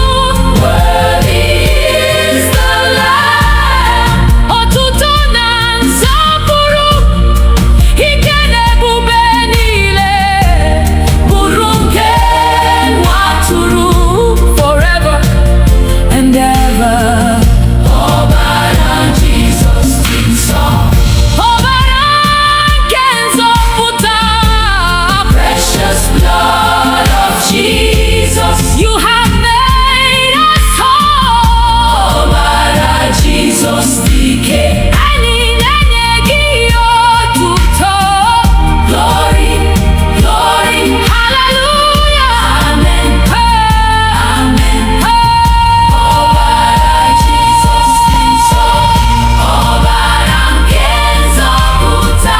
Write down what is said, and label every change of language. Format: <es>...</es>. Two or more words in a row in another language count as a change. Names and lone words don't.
<en>Worthy is the Lamb.</en> <ig>Otuto na nsọpụrụ, ike na ebube niile bụrụ nke nwa atụrụ.</ig> <en>Forever and ever.</en> <ig>Ọbara Jizọs dị nsọ, ọbara nke nzọpụta.</ig> <en>Precious blood of Jesus, you have made us whole.</en> <ig>Ọbara Jizọs dike, anyị na-enye gị otuto.</ig> <en>Glory, glory, hallelujah, amen, amen.</en> <ig>Ọbara Jizọs dị nsọ, ọbara nke nzọpụta.</ig>